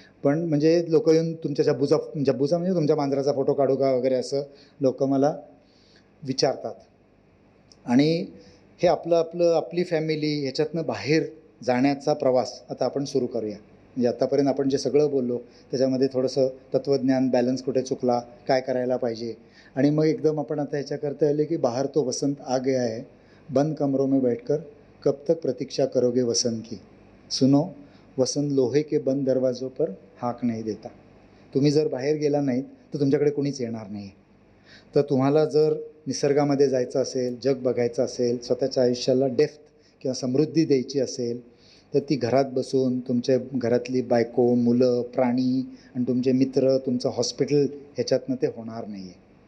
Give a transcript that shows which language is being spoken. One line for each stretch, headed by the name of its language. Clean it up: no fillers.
Marathi: पण म्हणजे लोक येऊन तुमच्या झब्बूचा म्हणजे तुमच्या मांजराचा फोटो काढू का वगैरे असं लोक मला विचारतात. आणि हे आपली फॅमिली ह्याच्यातनं बाहेर जाण्याचा प्रवास आता आपण सुरू करूया. म्हणजे आत्तापर्यंत आपण जे सगळं बोललो त्याच्यामध्ये थोडंसं तत्त्वज्ञान, बॅलन्स कुठे चुकला, काय करायला पाहिजे. आणि मग एकदम आपण आता ह्याच्याकरता आले की
Hindi: बाहर तो वसंत आ गया है, बंद कमरों में बैठकर कब तक प्रतीक्षा करोगे वसंत की, सुनो वसंत लोहे के बंद दरवाजों पर हाक नहीं देता.
Marathi: तुम्ही जर बाहेर गेला नाहीत तर तुमच्याकडे कोणीच येणार नाही. तर तुम्हाला जर निसर्गामध्ये जायचं असेल, जग बघायचं असेल, स्वतःच्या आयुष्याला डेप्थ किंवा समृद्धी द्यायची असेल, तर ती घरात बसून तुमच्या घरातली बायको, मुलं, प्राणी आणि तुमचे मित्र, तुमचं हॉस्पिटल, ह्याच्यातनं ते होणार नाही आहे.